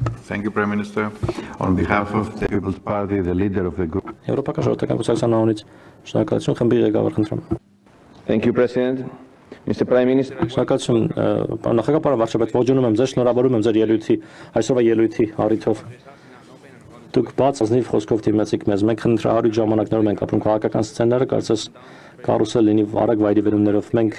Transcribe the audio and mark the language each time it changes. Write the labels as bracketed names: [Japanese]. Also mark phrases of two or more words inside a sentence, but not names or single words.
[English] Thank you, Prime Minister. On behalf of the People's Party, the leader of the group. [Armenian] Եվրոպական ժողովրդական կուսակցության անունից շնորհակալություն խմբի ղեկավար խնդրում։ [English] Thank you, President. Mr. Prime Minister. [Armenian] Շնորհակալություն նախագահ պարոն վարչապետ, ողջունում եմ ձեզ, շնորհավորում եմ ձեր ելույթի, այսօրվա ելույթի առիթով։ Դուք բաց ազնիվ խոսքով դիմեցիք մեզ, մենք խնդրահարույց ժամանակներում ենք ապրում, քաղաքական սցենարը կարծես կարուսել լինի արագ վայրի վերումներով, մենք